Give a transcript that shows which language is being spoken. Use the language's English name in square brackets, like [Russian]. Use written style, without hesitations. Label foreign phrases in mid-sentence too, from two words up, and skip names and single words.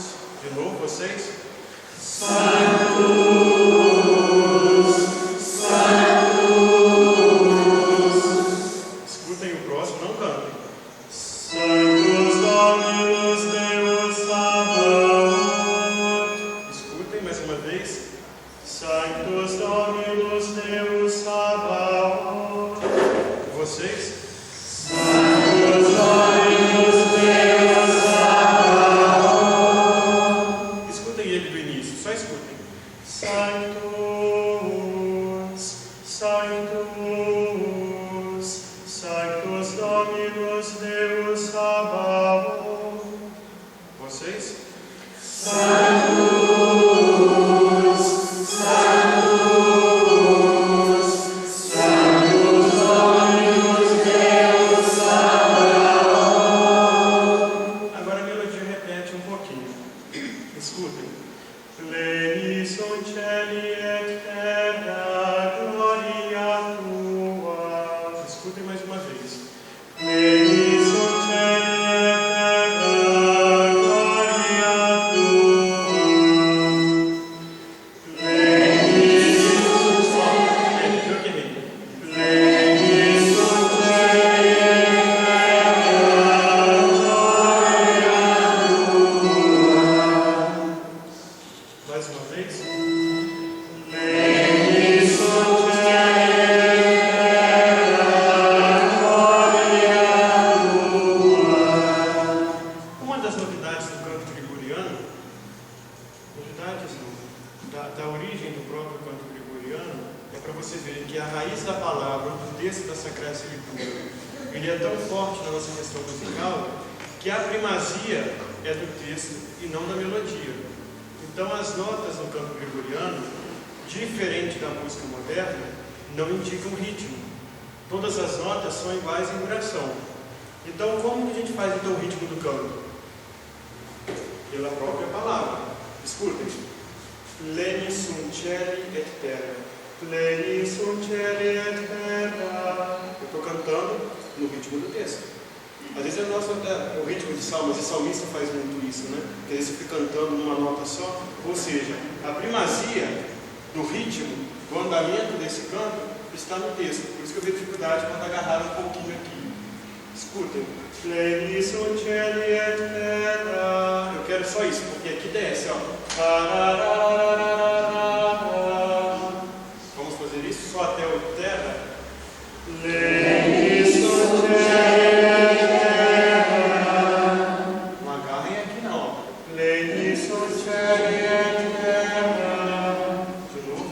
[Portuguese] De novo, vocês? [Latin] Sanctus, Sanctus. [Portuguese] Escutem o próximo, não cantem. [Latin] Sanctus Dominus Deus Sabaoth. [Portuguese] Escutem mais uma vez. [Latin] Sanctus Dominus Deus Sabaoth. [Portuguese] Vocês? [Latin] Sanctus Dominus Deus Sabaoth. [Portuguese] Escutem ele do início, só escutem. [Latin] Sanctus, Sanctus, Sanctus Dominus Deus Sabaoth. [Portuguese] Vocês? [Latin] Sanctus, Sanctus, Sanctus Dominus Deus Sabaoth. [Portuguese] Agora a melodia repete um pouquinho. Escutem. [Latin] Pleni sunt cieli et terra, gloria tua. [Portuguese] Escutem mais uma vez. [Latin] Pleni sunt cieli et terra, gloria tua. Pleni sunt cieli. Pleni sunt cieli et terra, gloria tua. [Portuguese] Mais uma vez. [Latin] Pleni sunt cieli et terra, gloria tua. [Portuguese] Uma das novidades do canto gregoriano, novidades da origem do próprio canto gregoriano, é para você ver que a raiz da palavra, do texto da Sagrada Escritura, ele é tão forte na nossa questão musical, que a primazia é do texto e não da melodia. Então as notas no canto gregoriano, diferente da música moderna, não indicam ritmo. Todas as notas são iguais em duração. Então como que a gente faz então o ritmo do canto? Pela própria palavra. Escutem. [Latin] Pleni sunt cieli et terra. Pleni sunt cieli et terra. [Portuguese] Eu estou cantando no ritmo do texto. Às vezes o ritmo de salmos, e salmista faz muito isso, né? Porque às vezes você fica cantando numa nota só. Ou seja, a primazia do ritmo, do andamento desse canto, está no texto, por isso que eu vi dificuldade quando agarraram um pouquinho aqui. Escutem. [Latin] Pleni sucedi et terra. [Portuguese] Eu quero só isso, porque aqui desce, ó. Vamos fazer isso só até o terra. [Latin] Pleni sucedi et terra. [Portuguese] Não agarrem aqui não, ó. [Latin] Pleni sucedi et terra. [Portuguese] De novo.